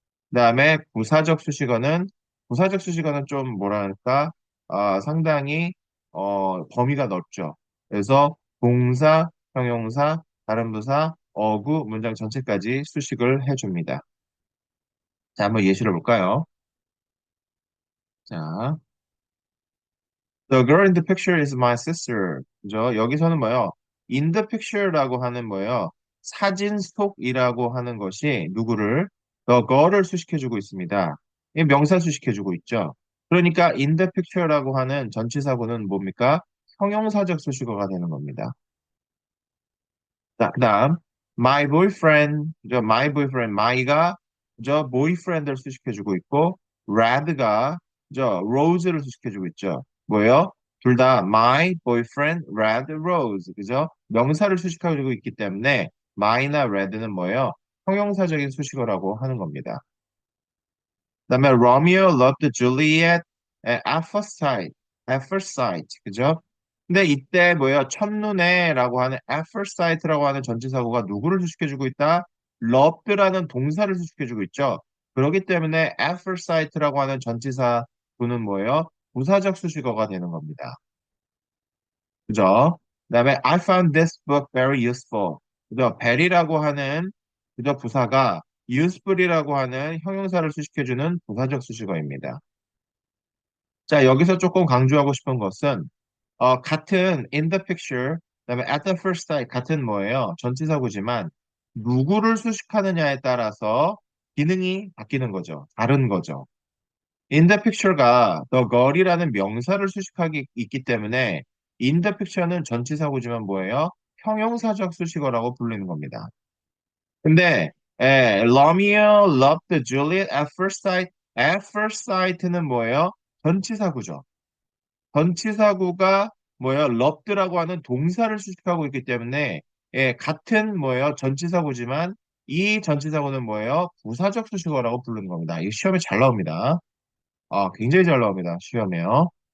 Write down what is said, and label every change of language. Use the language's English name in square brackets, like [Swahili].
[Korean] 그다음에 부사적 수식어는 좀 뭐랄까 상당히 범위가 넓죠. 그래서 동사, 형용사, 다른 부사, 어구, 문장 전체까지 수식을 해줍니다. 자, 한번 예시를 볼까요? [English] 자, The girl in the picture is my sister. [Korean] 그죠? 여기서는 뭐예요? [English] In the picture [Korean] 라고 하는 뭐예요? 사진 속이라고 하는 것이 누구를 [English] the girl [Korean] 을 수식해주고 있습니다. 이 명사 수식해주고 있죠. 그러니까 [English] in the picture [Korean] 라고 하는 전치사구는 뭡니까? 형용사적 수식어가 되는 겁니다. 자, 그다음 [English] my boyfriend, my boyfriend, [Korean] my가 boyfriend을 수식해주고 있고 red가 rose를 수식해주고 있죠. 뭐예요? 둘 다 [English] my boyfriend, red, rose, [Korean] 그죠? 명사를 수식해주고 있기 때문에 my나 red는 뭐예요? 형용사적인 수식어라고 하는 겁니다. 그다음에 [English] Romeo loved Juliet at first sight, at first sight, [Korean] 그죠? 근데 이때 뭐예요? 첫눈에라고 하는 [English] at first sight [Korean] 라고 하는 전치사구가 누구를 수식해주고 있다? loved라는 동사를 수식해주고 있죠. 그렇기 때문에 [English] at first sight [Korean] 라고 하는 전치사구는 뭐예요? 부사적 수식어가 되는 겁니다. 그죠? [English] 그다음에 I found this book very useful. [Korean] 그죠? very라고 하는 그저 부사가 useful이라고 하는 형용사를 수식해주는 부사적 수식어입니다. 자, 여기서 조금 강조하고 싶은 것은 같은 [English] in the picture, [Korean] 그다음에 [English] at the first sight [Korean] 같은 뭐예요? 전치사구지만 누구를 수식하느냐에 따라서 기능이 바뀌는 거죠. 다른 거죠. [English] In the picture [Korean] 가 [English] the girl [Korean] 이라는 명사를 수식하기 있기 때문에 [English] in the picture [Korean] 는 전치사구지만 뭐예요? 형용사적 수식어라고 불리는 겁니다. 근데 [English] Romeo loved Juliet at first sight. At first sight [Korean] 는 뭐예요? 전치사구죠. 전치사구가 뭐예요? loved라고 하는 동사를 수식하고 있기 때문에 같은 뭐예요? 전치사구지만 이 전치사구는 뭐예요? 부사적 수식어라고 부르는 겁니다. 이 시험에 잘 나옵니다. 굉장히 잘 나옵니다. 시험에요.